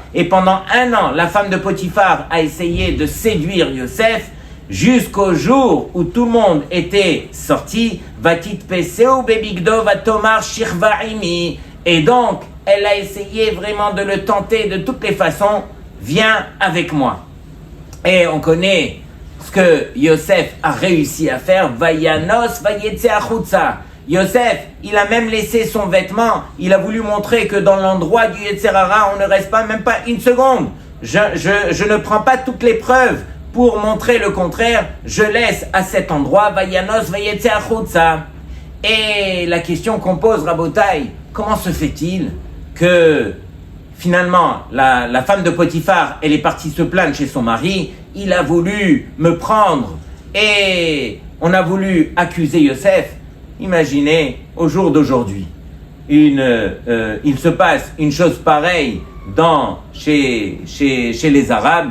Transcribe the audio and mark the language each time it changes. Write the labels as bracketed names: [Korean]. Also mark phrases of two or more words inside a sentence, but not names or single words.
[French] Et pendant 1 an, la femme de Potiphar a essayé de séduire Yosef jusqu'au jour où tout le monde était sorti. [Hebrew] Vatit peseu bebigdo vatomar shirvaimi. [French] Et donc, elle a essayé vraiment de le tenter de toutes les façons. Viens avec moi. Et on connaît ce que Yosef a réussi à faire. [Hebrew] Vayanos vayetse achutza. [French] Yosef, il a même laissé son vêtement. Il a voulu montrer que dans l'endroit du Yetzerara, on ne reste pas, même pas une seconde. Je ne prends pas toutes les preuves pour montrer le contraire. Je laisse à cet endroit. [Hebrew] Vayanos vayetse achutza. [French] Et la question qu'on pose, Rabotai, comment se fait-il que finalement, la femme de Potiphar, elle est partie se plaindre chez son mari, il a voulu me prendre et on a voulu accuser Yosef. Imaginez, au jour d'aujourd'hui, il se passe une chose pareille chez les Arabes.